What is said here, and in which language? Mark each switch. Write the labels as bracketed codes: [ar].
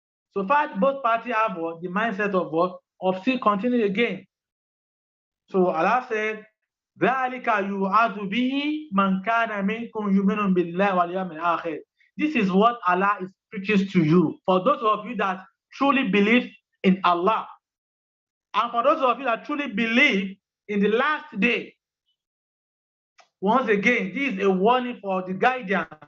[en] So far, both parties have the mindset of still continue again. So Allah said, [ar] ذَلِكَ يُوعَظُ بِهِ مَنْ كَانَ مِنْكُمْ يُؤْمِنُ بِاللَّهِ وَالْيَوْمِ الْآخِرِ. [en] This is what Allah preaches to you. For those of you that truly believe in Allah, and for those of you that truly believe in the last day, once again, this is a warning for the guardian.